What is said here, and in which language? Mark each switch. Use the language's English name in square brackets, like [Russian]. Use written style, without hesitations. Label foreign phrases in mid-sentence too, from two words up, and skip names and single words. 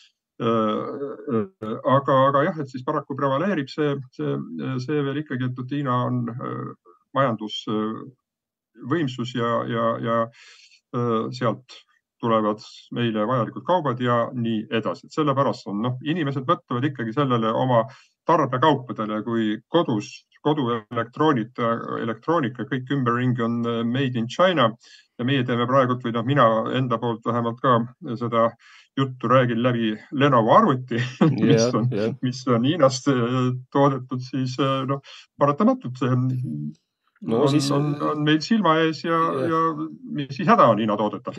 [Estonian] Aga jah, et siis paraku prevaleerib see veel ikkagi, et Hiina on majandusvõimsus ja sealt tulevad meile vajalikud kaubad ja nii edasi. Et sellepärast on, inimesed mõtlevad ikkagi sellele oma tarbekaupadele, kui kodu elektroonika, kõik ümberringi on [English] made in China [Estonian] ja meie teeme praegu, või mina enda poolt vähemalt ka seda juttu räägin läbi Lenovo arvuti, mis on Hiinast toodetud, siis paratamatult see on meil silma ees ja mis siis häda on Hiina toodetav.